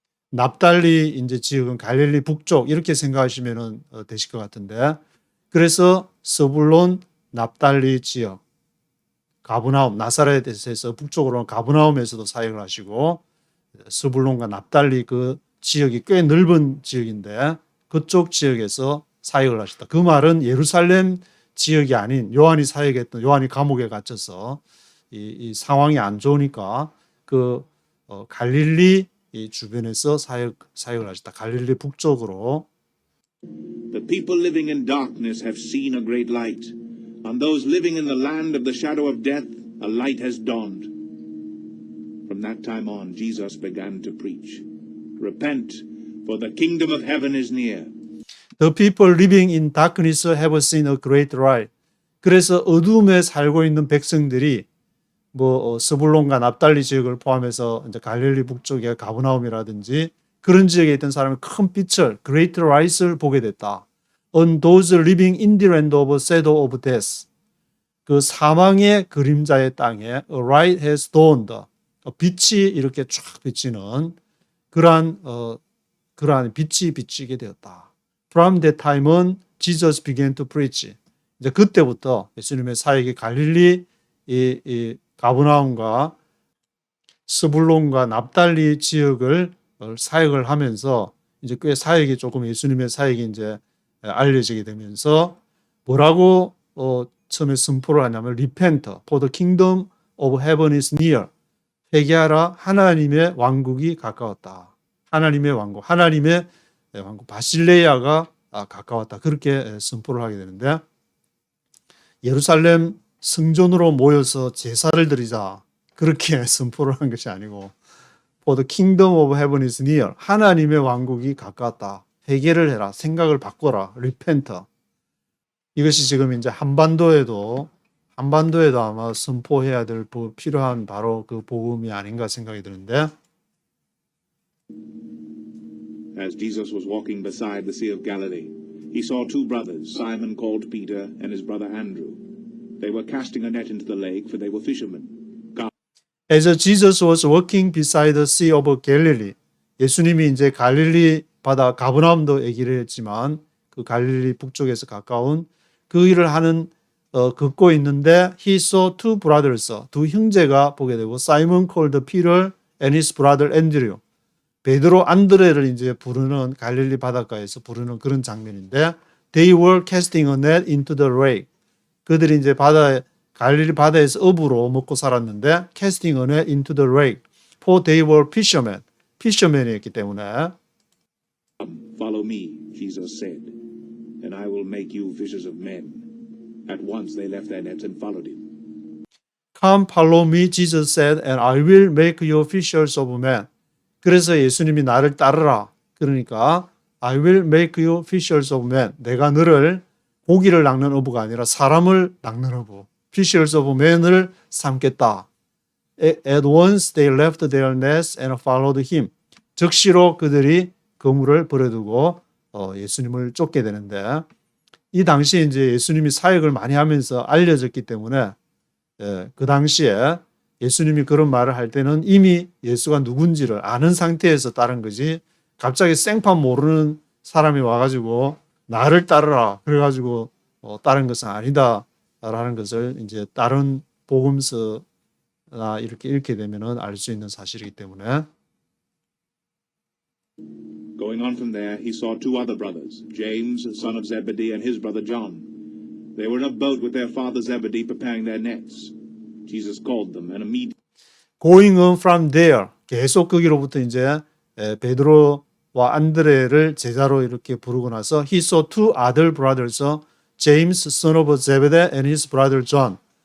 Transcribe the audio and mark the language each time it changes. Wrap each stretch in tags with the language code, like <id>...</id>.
<ko>납달리 이제 지역은 갈릴리 북쪽 이렇게 생각하시면 되실 것 같은데 그래서 스불론 납달리 지역 가브나움 나사렛에서 북쪽으로는 가브나움에서도 사역을 하시고 스불론과 납달리 그 지역이 꽤 넓은 지역인데 그쪽 지역에서 사역을 하셨다. 그 말은 예루살렘 지역이 아닌 요한이 감옥에 gat혀서 이 상황이 안 좋으니까 그 갈릴리 이 주변에서 사역을 하셨다. 갈릴리 북쪽으로.</ko> <en>The people living in darkness have seen a great light. On those living in the land of the shadow of death, a light has dawned. From that time on, Jesus began to preach. Repent, for the kingdom of heaven is near. The people living in darkness have seen a great light.</en> <ko>그래서 어둠에 살고 있는 백성들이 스불론과 납달리 지역을 포함해서 이제 갈릴리 북쪽의 가브나움이라든지 그런 지역에 있던 사람이 큰 빛을 great light을 보게 됐다.</ko> <en>On those living in the land of shadow of death.</en> <ko>그 사망의 그림자의 땅에</ko> <en>a light has dawned.</en> <ko>빛이 이렇게 쫙 비치는 그러한 빛이 비치게 되었다.</ko> <en>From that time on, Jesus began to preach.</en> <ko>이제 그때부터 예수님의 사역이 갈릴리 가브나움과 스불론과 납달리 지역을 사역을 하면서 이제 꽤 예수님의 사역이 이제 알려지게 되면서 뭐라고 처음에 선포를 하냐면</ko> <en>Repent, for the kingdom of heaven is near.</en> <ko>회개하라, 하나님의 왕국이 가까웠다. 하나님의 왕국, 하나님의 왕국 바실레아가 가까웠다. 그렇게 선포를 하게 되는데 예루살렘 성전으로 모여서 제사를 드리자 그렇게 선포를 한 것이 아니고</ko> <en>For the kingdom of heaven is near.</en> <ko>하나님의 왕국이 가까웠다. 회개를 해라. 생각을 바꿔라.</ko> <en>Repent.</en> <ko>이것이 지금 이제 한반도에도 아마 선포해야 될 필요한 바로 그 복음이 아닌가 생각이 드는데</ko> <en>As Jesus was walking beside the Sea of Galilee, he saw two brothers, Simon called Peter and his brother Andrew. They were casting a net into the lake, for they were fishermen. As Jesus was walking beside the Sea of Galilee,</en> <ko>예수님이 이제 갈릴리 바다 가버나움도 얘기를 했지만 그 갈릴리 북쪽에서 가까운 그 일을 하는 걷고 있는데</ko> <en>he saw two brothers,</en> <ko>두 형제가 보게 되고</ko> <en>Simon called Peter and his brother Andrew.</en> <ko>베드로 안드레를 이제 부르는 갈릴리 바닷가에서 부르는 그런 장면인데</ko> <en>they were casting a net into the lake.</en> <ko>그들이 이제 갈릴리 바다에서 어부로 먹고 살았는데</ko> <en>casting a net into the lake. For they were fishermen.</en> <ko>fishermen이었기 때문에</ko> <en>Follow me, Jesus said, and I will make you fishers of men. At once they left their nets and followed him. Come follow me, Jesus said, and I will make you fishers of men.</en> <ko>그래서 예수님이 나를 따르라. 그러니까</ko> <en>I will make you fishers of men.</en> <ko>내가 너를 고기를 낚는 어부가 아니라 사람을 낚는 어부.</ko> <en>Fishers of men을</en> <ko>삼겠다.</ko> <en>At once they left their nets and followed him.</en> <ko>즉시로 그들이 그물을 버려두고 예수님을 쫓게 되는데 이 당시에 이제 예수님이 사역을 많이 하면서 알려졌기 때문에 그 당시에 예수님이 그런 말을 할 때는 이미 예수가 누군지를 아는 상태에서 따른 거지 갑자기 생판 모르는 사람이 와가지고 나를 따르라 그래가지고 따른 것은 아니다라는 것을 이제 다른 복음서나 이렇게 읽게 되면은 알 수 있는 사실이기 때문에</ko> <en>Going on from there, he saw two other brothers, James, son of Zebedee, and his brother John. They were in a boat with their father Zebedee preparing their nets. Jesus called them, and immediately Going on from there</en> <ko>계속 거기로부터 이제 베드로와 안드레를 제자로 이렇게 부르고 나서</ko> <en>he saw two other brothers, James, son of Zebedee, and his brother John.</en>